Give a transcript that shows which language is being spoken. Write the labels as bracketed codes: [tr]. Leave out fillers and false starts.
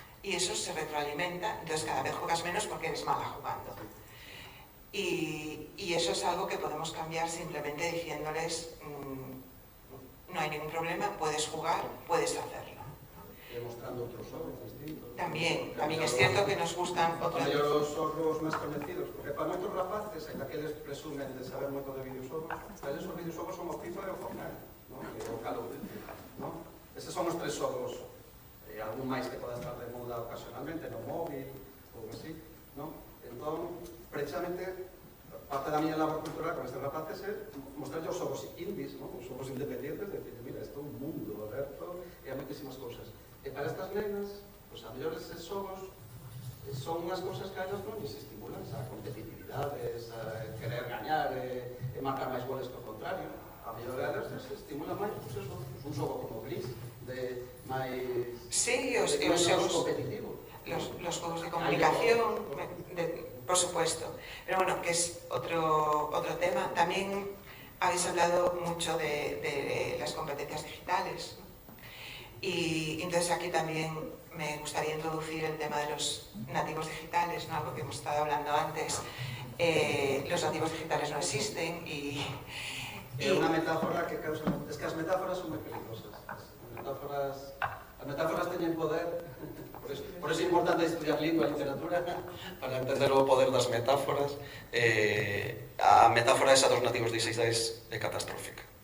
[es] Y eso se retroalimenta, entonces cada vez juegas menos porque eres mala jugando. Y eso es algo que podemos cambiar simplemente diciéndoles, no hay ningún problema, puedes jugar, puedes hacerlo. Demostrando otros juegos distintos. También es cierto que nos gustan otros. [gl] Para los xogos máis coñecidos, porque para moitos rapaces, en aqueles presumen de saber moito de videoxogos, para eles os videoxogos son o FIFA e o Fortnite, ¿no? E o Call of Duty, ¿no? Eses son os tres xogos, algún máis que poda estar de moda ocasionalmente, no móvil, ou así, ¿no? Entón, precisamente, parte da miña labor cultural con estes rapaces é mostrar os xogos indies, ¿no? Os xogos independientes, de decir, mira, isto é un mundo aberto e hai moitísimas cousas. E para estas nenas, pues a mellor eses xogos son unhas cousas que a elas non lles estimulan, a competitividade, a querer gañar e marcar máis goles que o contrario. A mellor a elas les estimulan máis, pues eso, un xogo como Gris, de máis... Sí, os xogos competitivo. [es] Los juegos de comunicación, por supuesto. Pero bueno, que es otro tema. También habéis hablado mucho de las competencias digitales, ¿no? Y entonces aquí también me gustaría introducir el tema de los nativos digitales, ¿no? Algo que hemos estado hablando antes. Los nativos digitales no existen y [gl] É unha metáfora que causa... Es que as metáforas son moi peligrosas. As metáforas teñen poder. Por eso é importante estudiar lingua e literatura para entender o poder das metáforas. A metáfora esa dos nativos digitais é catastrófica.